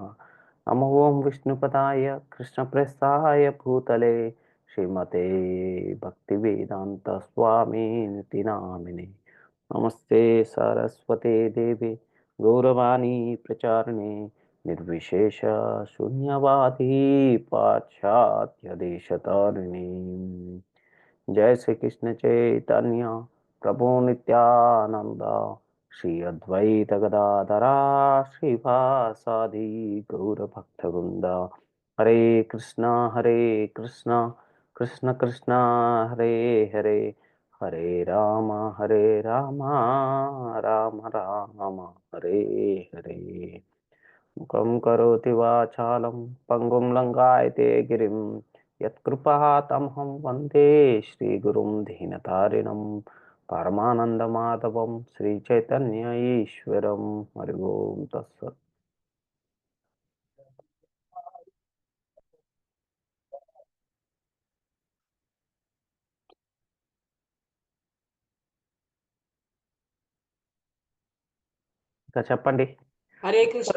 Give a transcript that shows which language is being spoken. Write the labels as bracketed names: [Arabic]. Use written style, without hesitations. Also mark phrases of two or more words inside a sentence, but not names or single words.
[Sanskrit] नमो ॐ विष्णुपदाय कृष्णप्रस्थाय भूतले श्रीमते भक्तिवेदान्त स्वामिनिति नामिने. नमस्ते सरस्वते देवि गौरवाणि प्रचारिणे निर्विशेष शून्यवादि पाश्चात्य देशतारिणि. जय श्री कृष्ण चैतन्य प्रभु नित्यानंद श्री अद्वैत गदाधरा श्रीवासादि गौर भक्त वृंद. हरे कृष्णा कृष्ण कृष्ण हरे हरे, हरे राम राम राम हरे हरे. मुखं करोति वाचालं पंगुं लंघयते गिरिं यत्कृपातमहं वन्दे श्रीगुरुं दीनतारिणं परमानन्दमाधवं श्रीचैतन्य ईश्वरं. हरि ओं तत्सत्. [Telugu] ఇంకా చెప్పండి. హరే కృష్ణ